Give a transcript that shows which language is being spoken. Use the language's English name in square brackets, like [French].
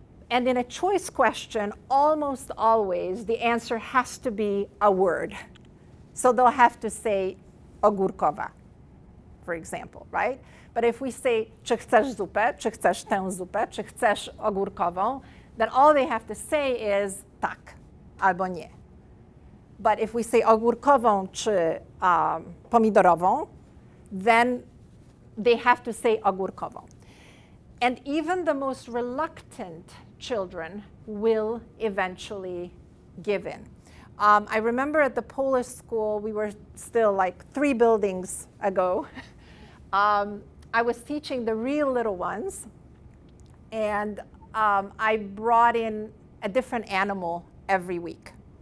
[English] And in a choice question, almost always, the answer has to be a word. So they'll have to say ogórkowa, for example, right? But if we say, [Polish] czy chcesz zupę, czy chcesz tę zupę, czy chcesz ogórkową, [English] then all they have to say is [Polish] tak albo nie. [English] But if we say [Polish] ogórkową czy pomidorową, [English] then they have to say ogórkową. And even the most reluctant children will eventually give in. I remember at the Polish school, we were still like 3 buildings ago. I was teaching the real little ones, and I brought in a different animal every week.